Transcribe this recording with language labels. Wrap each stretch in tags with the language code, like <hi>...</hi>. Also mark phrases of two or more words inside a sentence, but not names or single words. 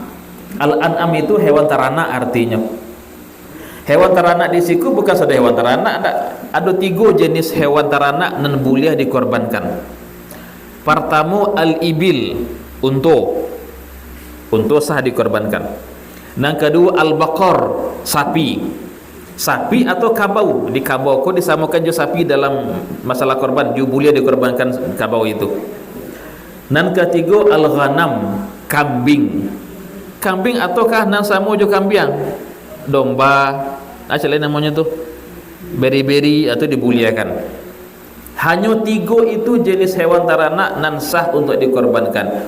<id>Al-an'am itu hewan teranak artinya. Hewan teranak di siku bukan saja hewan teranak, ada 3 jenis hewan teranak nan boleh dikorbankan. Pertama, al-ibil, unta sah dikorbankan. Yang kedua, al-baqar, sapi atau kabau.</id> <min>Di kabau ko disamakan jo sapi dalam masalah korban, jo boleh dikorbankan kabau itu.</min> <id>Dan ketiga, al-ghanam, kambing ataukah</id> <min>nan sama jo kambing,</min> <id>domba, lain namanya tu beri-beri atau dibuliakan. Hanya 3 itu jenis hewan teranak nan sah untuk dikorbankan.</id>